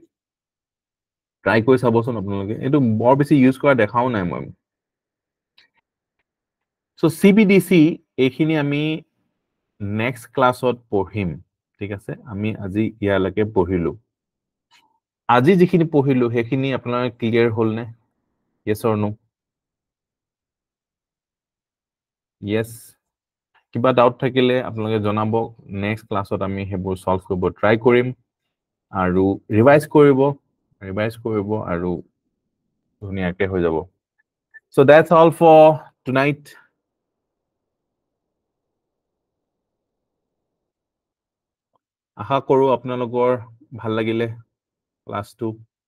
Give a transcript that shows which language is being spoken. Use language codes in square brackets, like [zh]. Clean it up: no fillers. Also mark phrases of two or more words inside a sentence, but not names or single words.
[as] ট্ৰাই কৰি চাবচোন আপোনালোকে। এইটো বৰ বেছি ইউজ কৰা দেখাও নাই মই। চ' CBDC এইখিনি আমি নেক্সট ক্লাছত পঢ়িম। ঠিক আছে? আমি আজি ইয়ালৈকে পঢ়িলো। আজি যিখিনি পঢ়িলো সেইখিনি আপোনাৰ ক্লিয়াৰ হ'ল নে? [en] Yes or no? Yes. [as] কিবা ডাউট থাকিলে আপোনালোকে জনাব। নেক্সট ক্লাছত আমি সেইবোৰ সলভ কৰিব ট্ৰাই কৰিম আৰু ৰিভাইজ কৰিব আৰু ধুনীয়াকে হৈ যাব। [en] So that's all for tonight. [as] আশা কৰো আপোনালোকৰ ভাল লাগিলে ক্লাছটো।